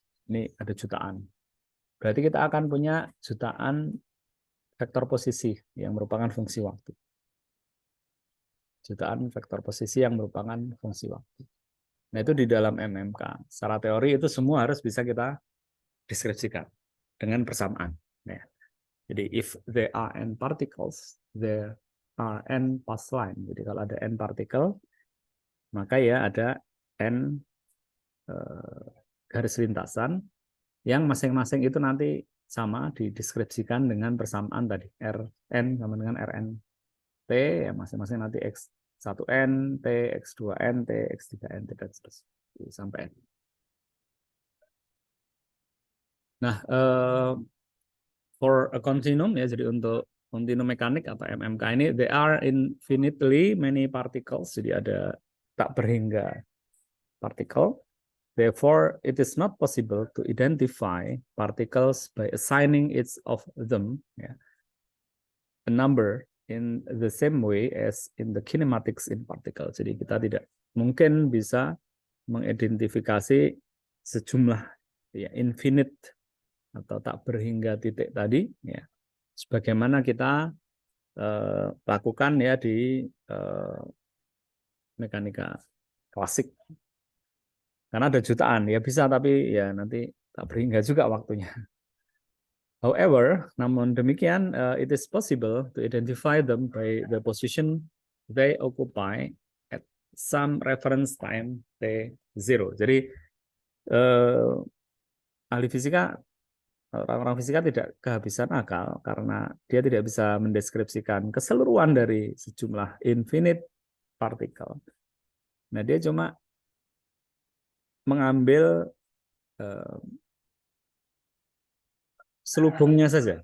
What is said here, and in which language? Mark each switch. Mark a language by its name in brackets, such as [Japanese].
[Indonesian] Ini ada jutaan. Berarti kita akan punya jutaan vektor posisi yang merupakan fungsi waktu. Jutaan vektor posisi yang merupakan fungsi waktu. Nah, itu di dalam MMK. Secara teori itu semua harus bisa kita deskripsikan dengan persamaan. Ya. Jadi [English] if there are n particles, there are n path line. [Indonesian] Jadi kalau ada n partikel, maka ya ada n garis lintasan yang masing-masing itu nanti sama dideskripsikan dengan persamaan tadi. Rn sama dengan Rn T, ya masing-masing nanti X1N, T, X2N, T, X3N, tidak terus sampai N. Nah, [English] for a continuum [Indonesian] ya, jadi untuk continuum mekanik atau MMK ini, [English] there are infinitely many particles, [Indonesian] jadi ada tak berhingga partikel. [English] Therefore, it is not possible to identify particles by assigning each of them a number in the same way as in the kinematics in particle. [Indonesian] Jadi kita tidak mungkin bisa mengidentifikasi sejumlah infinite atau tak berhingga titik tadi, ya, sebagaimana kita lakukan ya di mekanika klasik. Karena ada jutaan, ya bisa, tapi ya nanti tak berhingga juga waktunya. [English] However, [Indonesian] namun demikian, [English] it is possible to identify them by the position they occupy at some reference time T0. [Indonesian] Jadi, ahli fisika, orang-orang fisika tidak kehabisan akal karena dia tidak bisa mendeskripsikan keseluruhan dari sejumlah infinite partikel. Nah, dia cuma mengambil selubungnya saja.